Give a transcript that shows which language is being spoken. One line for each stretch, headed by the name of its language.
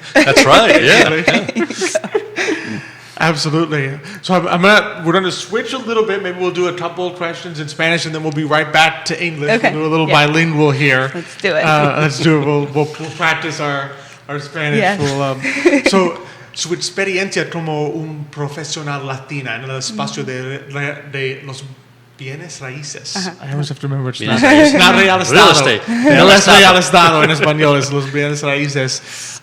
English: That's right. Yeah. Absolutely. So we're gonna switch a little bit. Maybe we'll do a couple of questions in Spanish, and then we'll be right back to English. Okay. We'll do a little bilingual here. Let's do it. Let's do it. We'll practice our Spanish. Yes.
Spanish: So, su experiencia como un profesional latina en el espacio de los bienes raíces.
English: I always have to remember it's not real estate. Real estate.
Spanish: No es real estado en español, es los bienes raíces.